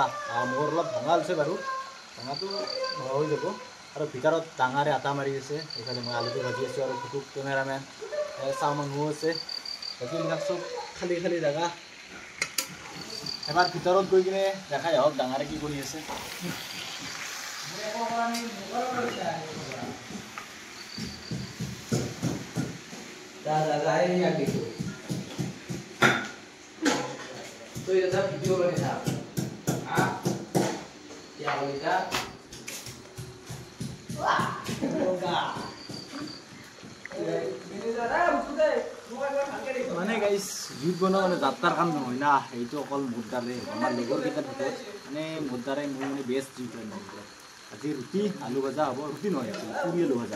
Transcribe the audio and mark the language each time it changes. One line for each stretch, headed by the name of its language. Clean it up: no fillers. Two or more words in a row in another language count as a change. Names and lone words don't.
Assamese: মোৰ অলপ ভঙা আছে বাৰু, ভঙাটো হৈ যাব। আৰু ভিতৰত ডাঙৰে আটা মাৰি আছে। এইফালে মই আলুটো ভাজি আছোঁ, আৰু ফুটুক কেমেৰামেন চাওঁ মানুহো আছে। বাকীবিলাক চব খালী জেগা। এবাৰ ভিতৰত গৈ কিনে দেখাই আহক ডাঙৰে কি কৰি আছে।
Hindi: तो ये सब वीडियो बने था क्या बोलेगा
Assamese: মানে গাইজ জুইত বনোৱা মানে যাত্ৰাৰ কাম নহয় না, সেইটো অকল মোৰ দ্বাৰে। আমাৰ লগৰকেইটাৰ ভিতৰত মানে মোৰ দ্বাৰাই মই মানে বেষ্ট জুইত বনাওঁ। আজি ৰুটি আলু ভজা হ'ব, ৰুটি নহয় আছিল পুৰি আলু ভজা।